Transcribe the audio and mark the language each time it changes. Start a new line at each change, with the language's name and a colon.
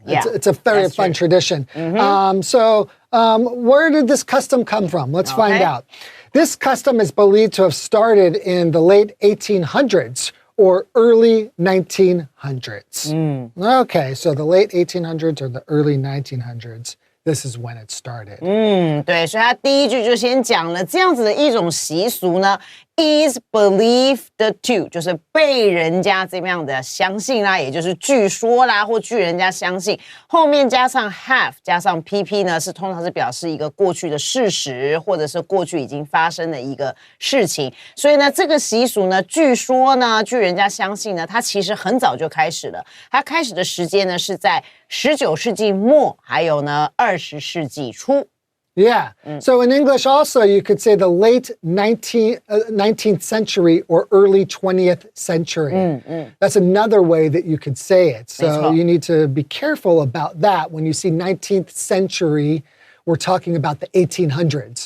English: It's a very fun tradition. So where did this custom come from? Let's find out. This custom is believed to have started in the late 1800s or early 1900s. Okay, so the late 1800s or the early 1900s. This is when it started.
Chinese: 对，所以他第一句就先讲了这样子的一种习俗呢 ，
English: is believed to，
Chinese: 就是被人家这么样的相信啦，也就是据说啦，或据人家相信。后面加上 have 加上 pp 呢，是通常是表示一个过去的事实，或者是过去已经发生的一个事情。所以呢，这个习俗呢，据说呢，据人家相信呢，它其实很早就开始了。它开始的时间呢是在19世纪末，还有呢20世纪初。
English: Yeah. So in English also, you could say the late 19th century or early 20th century. That's another way that you could say it. So you need to be careful about that. When you see 19th century, we're talking about the 1800s.